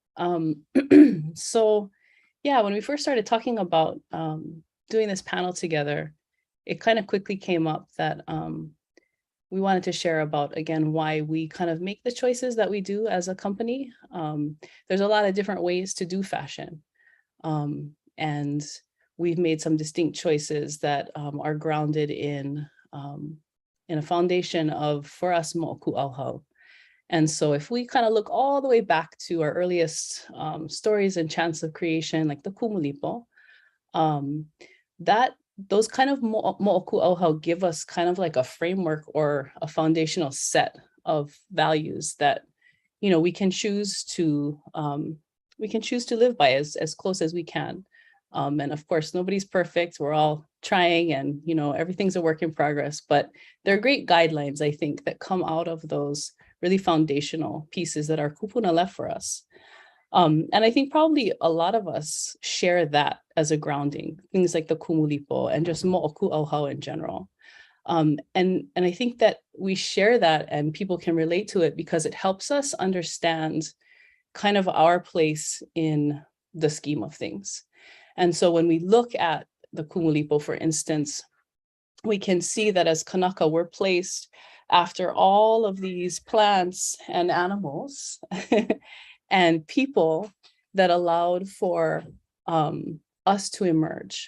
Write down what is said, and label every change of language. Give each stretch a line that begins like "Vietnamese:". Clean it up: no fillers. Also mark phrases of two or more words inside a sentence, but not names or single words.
English: So yeah, when we first started talking about doing this panel together, it kind of quickly came up that we wanted to share about, again, why we kind of make the choices that we do as a company. There's a lot of different ways to do fashion. And we've made some distinct choices that are grounded in a foundation of, for us,
Hawaiian: moʻopuna aloha.
English: And so if we kind of look all the way back to our earliest stories and chants of creation, like the kumulipo, those kind of
Hawaiian: moʻopuna aloha
English: give us kind of like a framework or a foundational set of values that, you know, we can choose to live by as close as we can. And of course, nobody's perfect. We're all trying, and, you know, everything's a work in progress, but there are great guidelines, I think, that come out of those really foundational pieces that our kupuna left for us. And I think probably a lot of us share that as a grounding, things like the kumulipo and just
Hawaiian: moʻopuna aloha
English: in general. And I think that we share that and people can relate to it because it helps us understand kind of our place in the scheme of things. And so when we look at the kumulipo, for instance, we can see that as kanaka, we're placed after all of these plants and animals and people that allowed for us to emerge.